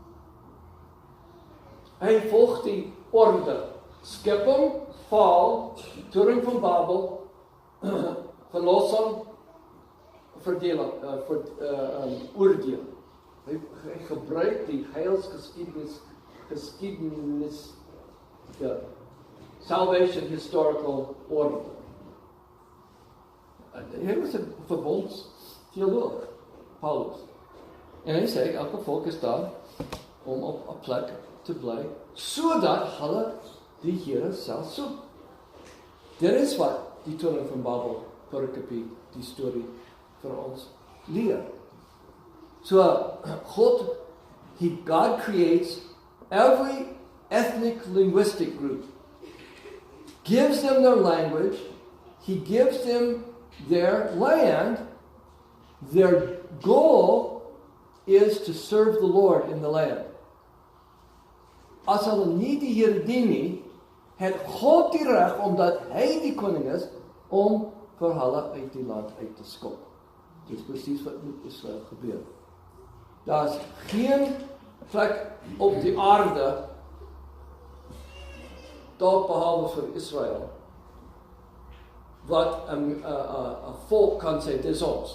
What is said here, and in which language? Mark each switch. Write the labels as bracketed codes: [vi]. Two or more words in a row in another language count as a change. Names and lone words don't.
[af] Hy volg die orde, skepping, val, toering van Babel, verlossing, verdeling, oordeel. Hy gebruik die heilsgeskiedenis, [en] salvation historical order. [af] Hy was 'n verbondsteoloog, Paulus. En hy sê, elke volk is daar om op 'n plek te bly, sodat hulle die Here self soek. Dit is wat die toring van Babel pericope, die storie vir ons leer. [en] So, God creates every ethnic linguistic group, gives them their language, He gives them their land. Their goal is to serve the Lord in the land. [af] As hulle nie die Here dien nie, het God die reg, omdat hy die koning is, om vir hulle uit die land uit te skop. Dit is presies wat met Israel gebeur. Daar is geen plek op die aarde, dalk behalwe vir Israel, wat 'n volk kan sê, dit is ons.